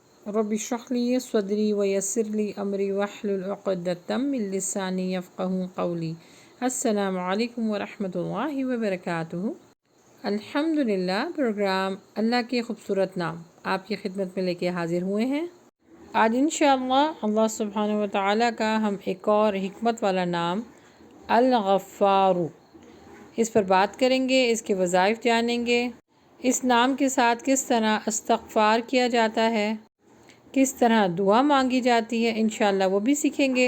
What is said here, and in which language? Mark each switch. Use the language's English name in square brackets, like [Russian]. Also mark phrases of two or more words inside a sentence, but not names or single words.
[Arabic] رب اشرح لي صدري ويسر لي أمري واحلل عقدة من لساني يفقهوا قولي. السلام عليكم ورحمة الله وبركاته. अल्हम्दुलिल्लाह, [Urdu] پروگرام اللہ کے خوبصورت نام آپ کی خدمت میں لے کے حاضر ہوئے ہیں. آج ان شاء اللہ اللہ سبحانہ و تعالیٰ کا ہم ایک اور حکمت والا نام الغفار، اس پر بات کریں گے، اس کے وظائف جانیں گے، اس نام کے ساتھ کس طرح استغفار کیا جاتا ہے، کس طرح دعا مانگی جاتی ہے، ان شاء اللہ وہ بھی سیکھیں گے.